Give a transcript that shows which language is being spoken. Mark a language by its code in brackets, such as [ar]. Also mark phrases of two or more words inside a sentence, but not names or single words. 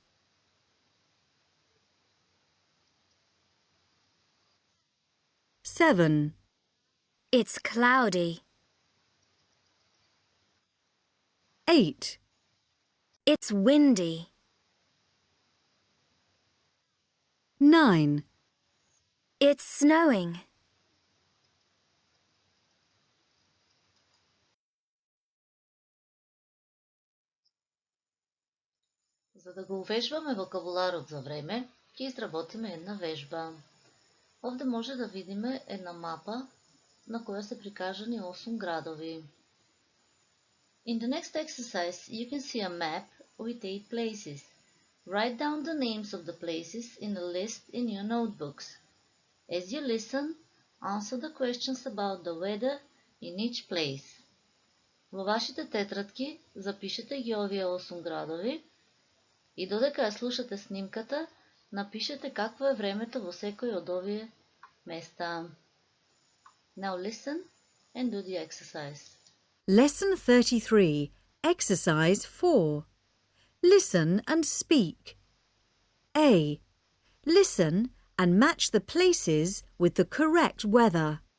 [en] 7. It's cloudy. 8. It's windy. 9. It's snowing. [mk] За да го увежбаме вокабуларот за време, ќе изработиме една вежба. Овде може да видиме една мапа на која се прикажани 8 градови. [en] In the next exercise, you can see a map with 8 places. Write down the names of the places in the list in your notebooks. As you listen, answer the questions about the weather in each place. [mk] Във вашите тетрадки запишете ги овие 8 градови и додека ја слушате снимката, напишете какво е времето во секој од овие места. [en] Now listen and do the exercise. Lesson 33, Exercise 4. Listen and speak. A. Listen and match the places with the correct weather.